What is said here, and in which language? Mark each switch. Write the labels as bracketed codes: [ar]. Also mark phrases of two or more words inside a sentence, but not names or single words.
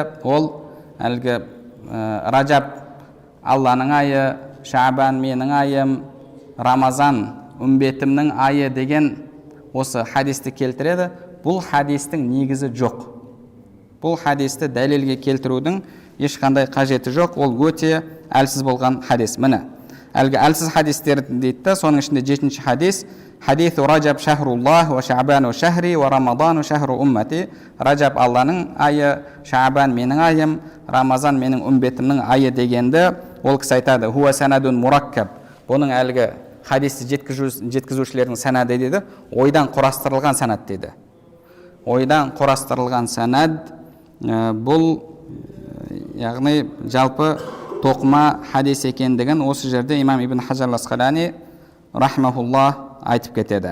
[kk] Ол әлгі Ражаб Алланың айы, Шаабан менің айым, Рамазан үмбетімнің айы деген осы хадисті келтіреді. Бұл хадистің негізі жоқ. Бұл хадисті дәлелге келтірудің ешқандай қажеті жоқ. Ол өте әлсіз болған хадис. Міне әлгі әлсіз хадистер дейді. Соның ішінде 7-ші хадис: [ar] حديث رجب شهر الله وشعبان شهري ورمضان شهر أمتي. [kk] Ражаб Алланың айы, Шаабан менің айым, Рамазан менің үмбетімнің айы дегенді ол кісі айтады. [ar] هو سند مركب. [kk] Бұның әлгі хадисті жеткізушілердің санады дейді, ойдан құрастырылған санад дейді. Ойдан құрастырылған санад бұл яғни жалпы тоқыма хадис екендігін осы жерде имам Ибн Хажар Асқалани рахмахуллах айтып кетеді.